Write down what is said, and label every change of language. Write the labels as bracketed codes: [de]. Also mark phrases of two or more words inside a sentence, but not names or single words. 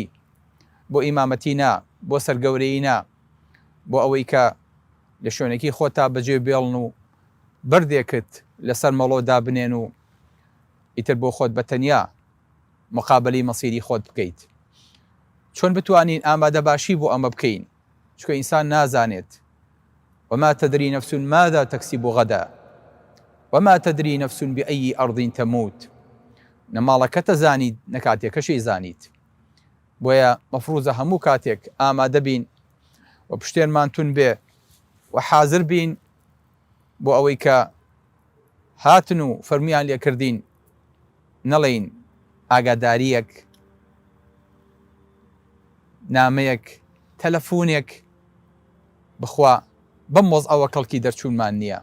[ckb] بۆ ئیمامەتی نا، بۆ سەرگەورەیی نا، بۆ ئەوەی کە لە شوێنێکی خۆتا بەجێ بێڵن و بەردێکت لەسەر مەڵۆدا بنێن و ئیتر بۆ خۆت بەتەنیا مقابلی مەسیری خۆت بکەیت. چۆن بتوانین ئامادەباشی بۆ ئەمە بکەین؟ چونکە ئینسان نازانێت [ar] وما تدري نفس ماذا تكسب غدا وما تدري نفس بأي أرض تموت. [ckb] نەماڵەکەتە زانیت نەکاتێکەشی زانیت، بۆیە مەفروزە هەموو کاتێک ئامادە بین و پشتێنمان تون بێ و حازر بین بۆ ئەوەی کە هاتن و فەرمیان لێکردین نەڵێین ئاگاداریەک، نامەیەک، تەلەفۆنێک بخوا بەم وەزعەوە کەڵکی دەرچوونمان نییە.